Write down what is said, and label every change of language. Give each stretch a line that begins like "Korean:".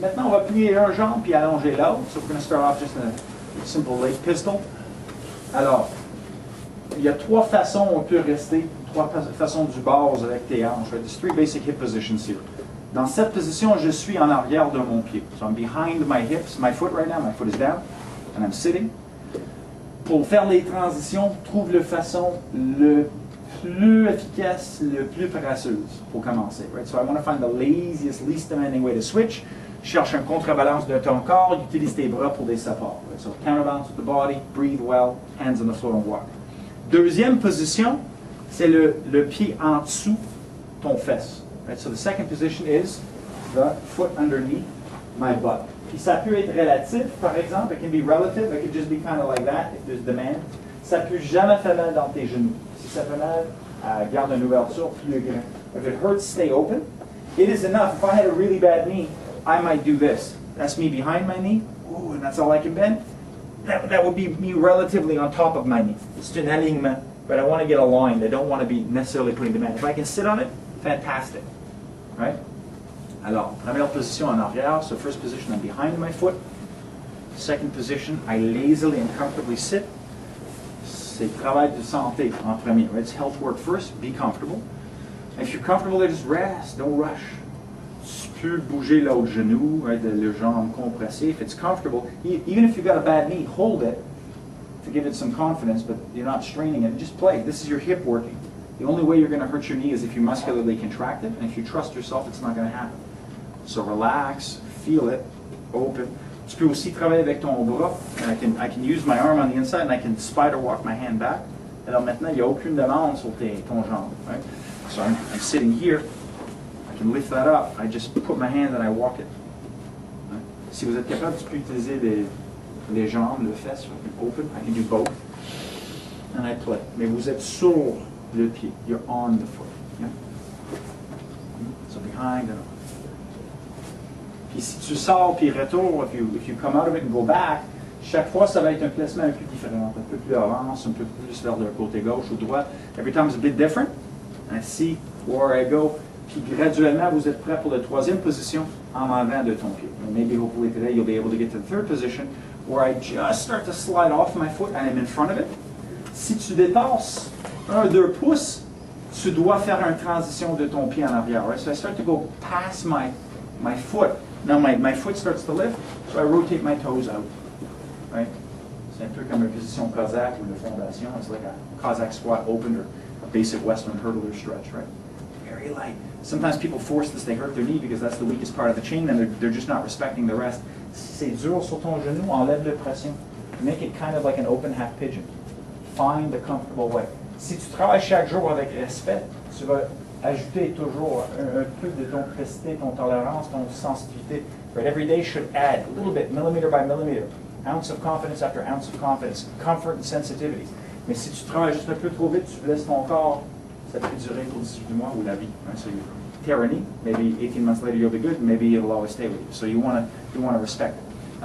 French: Maintenant, on va plier un jambe puis allonger l'autre.
English: So we're going to start off just in a simple leg pistol.
French: Alors, il y a trois façons où on peut rester, trois façons du base avec tes hanches.
English: Right? There's three basic hip positions here.
French: Dans cette position, je suis en arrière de mon pied.
English: So I'm behind my hips, my foot right now, my foot is down, and I'm sitting.
French: Pour faire les transitions, trouve la façon le plus efficace, le plus paresseuse pour commencer.
English: Right? So I want to find the laziest, least demanding way to switch.
French: Cherche un contrebalance de ton corps, utilise tes bras pour des supports.
English: Right? So counterbalance with the body, breathe well, hands on the floor and walk.
French: Deuxième position, c'est le pied en dessous ton fesse. Right?
English: So the second position is the foot underneath my butt.
French: Puis ça peut être relatif, par exemple.
English: It can be relative. It could just be kind of like that if there's demand.
French: Ça peut jamais faire mal dans tes genoux. Si ça fait mal, garde une ouverture plus grand.
English: If it hurts, stay open. It is enough. If I had a really bad knee, I might do this. That's me behind my knee. Ooh, and that's all I can bend. That would be me relatively on top of my knee. It's an alignement, but I want to get aligned. I don't want to be necessarily putting demand. If I can sit on it, fantastic. Right?
French: Alors, première position en arrière.
English: So first position, I'm behind my foot. Second position, I lazily and comfortably sit.
French: C'est travail de santé en premier.
English: Right? It's health work first. Be comfortable. If you're comfortable there, just rest. Don't rush.
French: Tu peux bouger l'autre genou, right? Le jambe compressé.
English: If it's comfortable, even if you've got a bad knee, hold it to give it some confidence, but you're not straining it. Just play. This is your hip working. The only way you're going to hurt your knee is if you muscularly contract it, and if you trust yourself, it's not going to happen. So relax, feel it, open.
French: Tu peux aussi travailler avec ton bras.
English: And I can use my arm on the inside, and I can spider walk my hand back.
French: Alors maintenant, il n'y a aucune demande sur ton jambe.
English: Right? So I'm sitting here. I can lift that up. I just put my hand and I walk it. Right?
French: Si vous êtes capable, tu peux utiliser les jambes, le fesse.
English: Open. I can do both. And I play.
French: Mais vous êtes sur le pied.
English: You're on the foot. Yeah? So behind and up.
French: Puis si tu sors puis retour,
English: if you come out of it and go back,
French: chaque fois ça va être un placement un peu différent, un peu plus avance, un peu plus vers le côté gauche ou droit.
English: Every time is a bit different. I see where I go.
French: Puis graduellement, vous êtes prêt pour la troisième position en avant de ton pied.
English: And maybe hopefully today you'll be able to get to the third position where I just start to slide off my foot and I'm in front of it.
French: Si tu dépasses 1-2 pouces, tu dois faire une transition de ton pied en arrière.
English: Right? So I start to go past my foot. Now my foot starts to lift, so I rotate my toes out. Right?
French: C'est un peu comme une position Cossack ou une fondation.
English: It's like a Cossack squat open or a basic Western hurdler stretch, right? Very light. Sometimes people force this, they hurt their knee because that's the weakest part of the chain and they're just not respecting the rest.
French: Si c'est dur sur ton genou, enlève la pression.
English: Make it kind of like an open half pigeon. Find the comfortable way.
French: Si tu travailles chaque jour avec respect, tu vas ajouter toujours un peu de ton capacité, ton tolérance, ton sensitivité.
English: Right? Every day should add a little bit, millimeter by millimeter. Ounce of confidence after ounce of confidence. Comfort and sensitivity.
French: Mais si tu travailles juste un peu trop vite, tu laisses ton corps, ça peut durer pour 18 mois ou la vie.
English: Right? So you tear a knee, maybe 18 months later you'll be good, maybe it'll always stay with you. So you want to respect it.